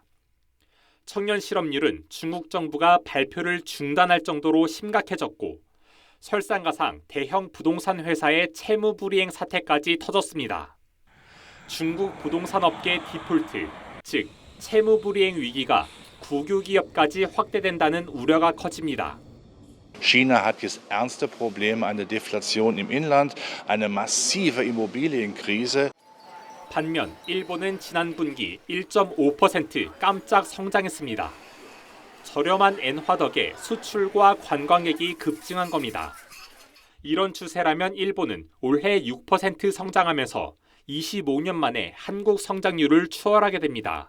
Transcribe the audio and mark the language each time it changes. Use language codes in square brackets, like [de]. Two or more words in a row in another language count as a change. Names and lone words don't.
[ko] 청년 실업률은 중국 정부가 발표를 중단할 정도로 심각해졌고 설상가상 대형 부동산 회사의 채무 불이행 사태까지 터졌습니다. 중국 부동산 업계 디폴트, 즉 채무 불이행 위기가 국유 기업까지 확대된다는 우려가 커집니다. [de] China hat jetzt ernste Probleme, eine Deflation im Inland, eine massive Immobilienkrise. [ko] 반면 일본은 지난 분기 1.5% 깜짝 성장했습니다. 저렴한 엔화 덕에 수출과 관광객이 급증한 겁니다. 이런 추세라면 일본은 올해 6% 성장하면서 25년 만에 한국 성장률을 추월하게 됩니다.